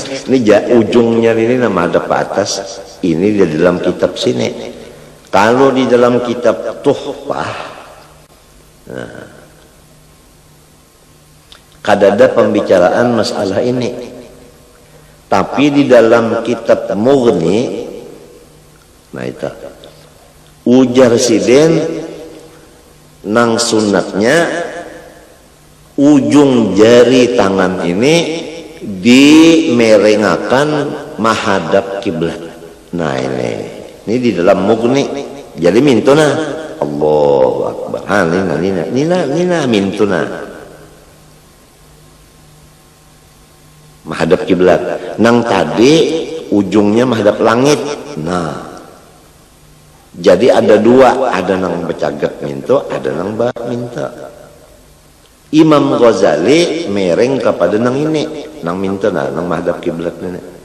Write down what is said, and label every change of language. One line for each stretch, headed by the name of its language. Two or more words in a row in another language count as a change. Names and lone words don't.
Banjar: Ini ujungnya ini menghadap ke atas. Ini di dalam kitab sini. Kalau di dalam kitab Tuhfah, nah, kadada pembicaraan masalah ini. Tapi di dalam kitab Mughni, nah itu ujar siden nang sunatnya ujung jari tangan ini dimerengakan menghadap kiblat. Nah ini di dalam Mughni. Jadi mintuna
Arabic: الله أكبر.
Banjar: Nina mintuna menghadap kiblat. Nang tadi ujungnya menghadap langit. Nah, jadi ada dua, ada nang becagak minta, ada nang bak minta. Imam Ghazali mereng kepada nang ini, nang minta nang menghadap kiblat ini.